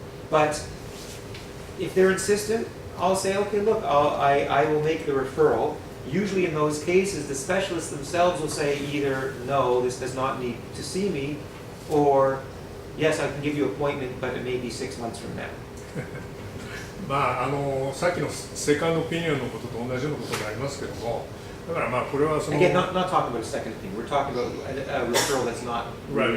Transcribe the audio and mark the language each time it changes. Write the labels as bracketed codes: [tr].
[en] But if they're insistent, I'll say, okay, look, I will make the referral. Usually in those cases, the specialists themselves will say either, no, this does not need to see me, or yes, I can give you an appointment, but it may be 6 months from now. [ja] まあさっきのセカンドオピニオンのことと同じようなことになりますけども、だからまあこれはその [en] Again, not talking about a second opinion. We're talking about a referral that's not really